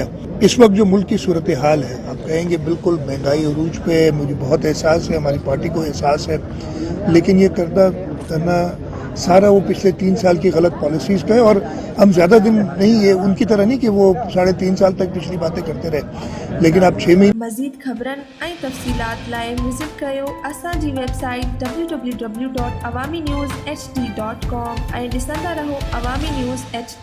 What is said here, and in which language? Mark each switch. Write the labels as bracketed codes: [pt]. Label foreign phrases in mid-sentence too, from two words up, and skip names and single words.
[ur] اس وقت جو ملک کی صورتحال ہے، آپ کہیں گے بالکل مہنگائی عروج پہ ہے، مجھے بہت احساس ہے، ہماری پارٹی کو احساس ہے، لیکن یہ کرنا سارا وہ پچھلے 3 سال کی غلط پالیسیز پہ ہے۔ اور ہم زیادہ دن نہیں، یہ ان کی طرح نہیں کہ وہ 3.5 سال تک پچھلی باتیں کرتے رہے، لیکن اب 6 مہینے [sd] مزید خبرن ऐं तफ़सीलात लाइ विज़िट कयो असांजी वेबसाइट www.awamiNewsHD.com ऐं ॾिसंदा रहो अवामी न्यूज़ HD।